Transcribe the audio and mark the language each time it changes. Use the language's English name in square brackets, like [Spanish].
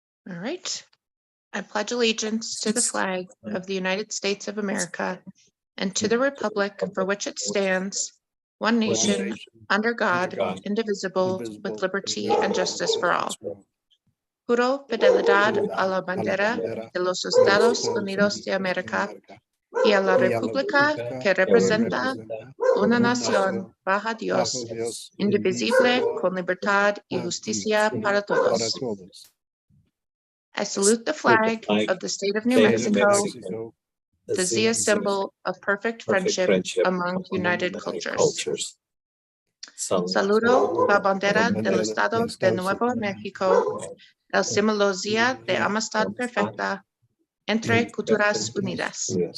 [English] All right. I pledge allegiance to the flag of the United States of America and to the republic for which it stands, one nation, under God, indivisible, with liberty and justice for all. [Spanish] Juro fidelidad a la bandera de los Estados Unidos de América y a la república que representa una nación bajo Dios, indivisible, con libertad y justicia para todos. [English] I salute the flag of the state of New Mexico, the Zia symbol of perfect friendship among united cultures. [Spanish] Saludo la bandera del Estado de Nuevo México, el símbolo Zia de amistad perfecta entre culturas unidas.